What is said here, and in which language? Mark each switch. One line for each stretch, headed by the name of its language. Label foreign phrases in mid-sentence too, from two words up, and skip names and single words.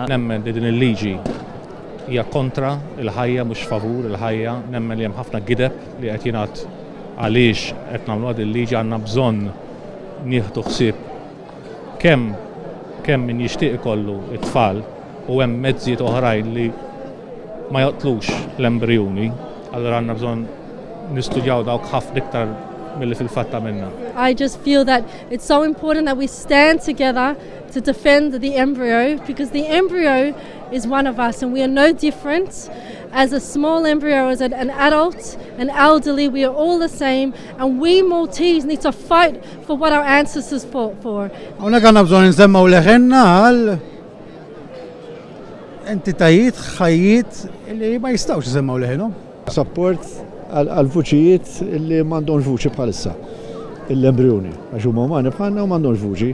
Maltese: Nemmen li din il-liġi hija kontra il-ħajja mhux favur il-ħajja, nemmen li hemm ħafna gideb li qed jingħad għaliex qed nagħmlu għad il-liġi għandna bżonn nieħdu ħsieb kemm min jixtieq ikollu it-tfal u hemm mezzijiet oħrajn li ma joqtlux l-embrjuni, allura għandna bżonn nistudjaw dawk ħafna iktar milli fil-fatt minna.
English: I just feel that it's so important that we stand together to defend the embryo because the embryo is one of us and we are no different. As a small embryo, as an adult, an elderly, we are all the same and we Maltese need to fight for what our ancestors fought for.
Maltese: Hawnhekk għandna bżonn insemmaw leħenna għal entitajiet ħajjiet li ma jistgħux isemmaw leħenhom. Support għal vuċijiet li m'għandhomx vuċi bħalissa, l-embrjoni, għax huma umani bħalna u m'għandhomx vuċi.